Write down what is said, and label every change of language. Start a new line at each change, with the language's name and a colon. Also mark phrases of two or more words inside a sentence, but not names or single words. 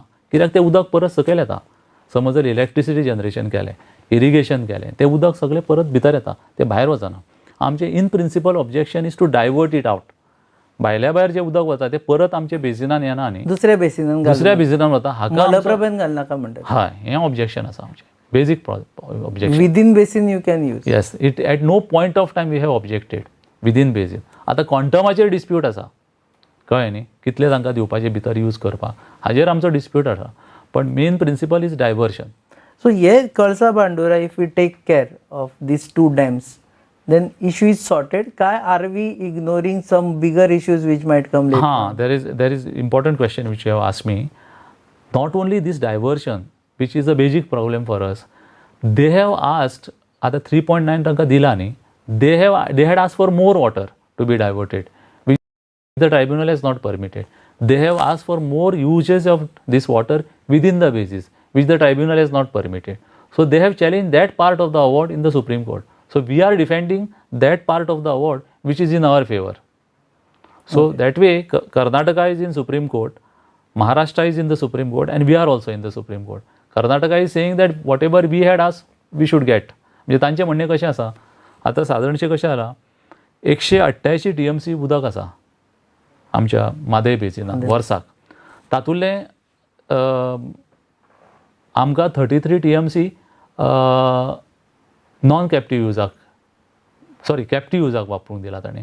Konkani: कित्याक तें उदक परत सकयल येता. समज जर इलेक्ट्रिसिटी जनरेशन केलें, इरिगेशन केलें, तें उदक सगळें परत भितर येता, तें भायर वचना. आमचें
English: in principle objection is to divert it out.
Konkani: भायल्या भायर जें उदक वता तें परत आमच्या बेजिनान येना न्ही, दुसऱ्या बेसिनान वता. हाका मलप्रभेन घालनाका म्हणटा. हय, हें ऑब्जेक्शन आसा आमचें.
English: Basic objection. Within basin you can use. Yes, it at no point of time we have objected within basin.
Konkani: आतां क्वॉंटमाचेर डिस्प्यूट आसा, कळ्ळें न्ही, कितले तांकां दिवपाचे भितर यूज करपाक, हाजेर आमचो डिस्प्यूट आसा.
English: पण main principle is diversion.
Konkani: सो हे कळसा बांदोरा,
English: If we take care of these 2 dams, then issue is sorted. Are we ignoring some bigger issues which might come later? There is important question which you have asked me. Not only this diversion, which is a basic problem for us, they have asked,
Konkani: आता 3.9 टंका दिला न्ही,
English: they had asked for more water to be diverted, which the tribunal has not permitted. They have asked for more uses of this water within the basis, which the tribunal has not permitted. So they have challenged that part of the award in the Supreme Court. So we are defending that part of the award which is in our favor. So that way Karnataka is in Supreme Court, Maharashtra is in the Supreme Court, and we are also in the Supreme Court. Karnataka is saying that whatever we had asked we should get.
Konkani: म्हणजे तांचें म्हणणें कशें आसा, आतां सादारणशें कशें जाला, 188 TMC उदक आसा आमच्या मादय बेसिनान वर्साक. तातूंतलें आमकां 33 TMC
English: non captive
Konkani: युजाक, कॅप्टीव युजाक वापरूंक दिला ताणें.